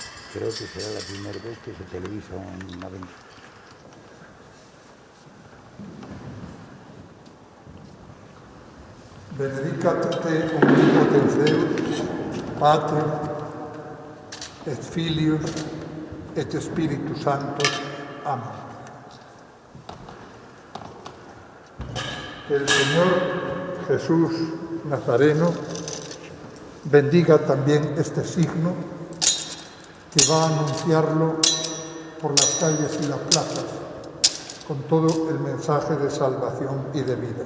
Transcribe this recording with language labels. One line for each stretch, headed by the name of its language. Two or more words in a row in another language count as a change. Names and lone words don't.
Spanish: creo que será la primera vez que se televisa una venta.
Latin: Benedicat te omnipotens Deus, Pater, et Filius, et Spiritus Sanctus. Amén.
Spanish: El Señor Jesús Nazareno bendiga también este signo que va a anunciarlo por las calles y las plazas con todo el mensaje de salvación y de vida.